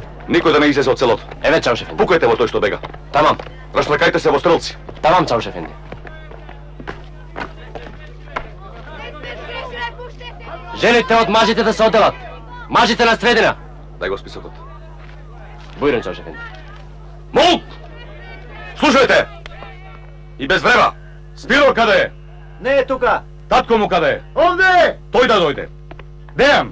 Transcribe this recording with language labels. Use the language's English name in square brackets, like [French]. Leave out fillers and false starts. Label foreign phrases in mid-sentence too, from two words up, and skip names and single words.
[Macedonian] Никој да не излезе од селото. [Turkish] Evet Çavuş Efendi. [Macedonian] Пукајте во тој што бега. Tamam. Рашлакајте се во стрелци. [Turkish] Tamam Çavuş Efendi. [Macedonian] Želite od мажите да се оделат. Мажите на средина. Дај го списокот. [Turkish] Buyurun Çavuş Efendi. [Macedonian] Молк! Слушајте! И без врема! Спиро каде е? Не е тука. Татко му каде е? Овде! Тој да дојде. Дејан!